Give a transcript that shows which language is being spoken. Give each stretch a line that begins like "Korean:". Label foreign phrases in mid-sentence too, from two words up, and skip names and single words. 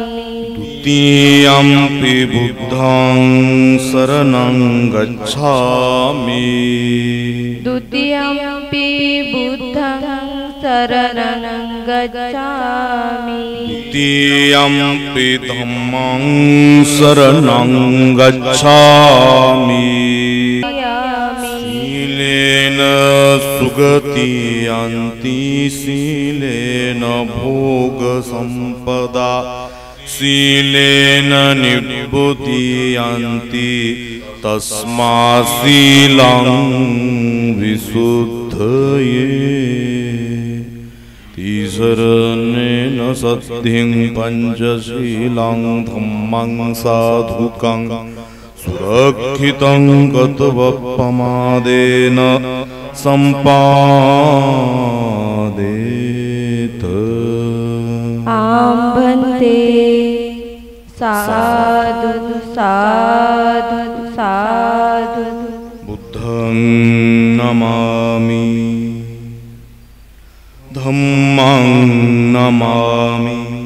Pali: द्वितीयंपि बुद्धं शरणं गच्छामि. द्वितीयंपि बुद्धं शरणं गच्छामि. द्वितीयंपि धम्मं शरणं गच्छामि. शीलेन सुगति यान्ति शीलेन भोग संपदा. शीलेन निब्बुति यान्ति तस्मात् शीलं विशुद्धये. ईश्वरेण सद्धिं पंचशीलं धम्मं साधुकं सुरक्षितं गतवप्रमादेन सम्पादेत. आम्भन्ते साधु साधु साधु. बुद्धं नमामि. धम्मं नमामि.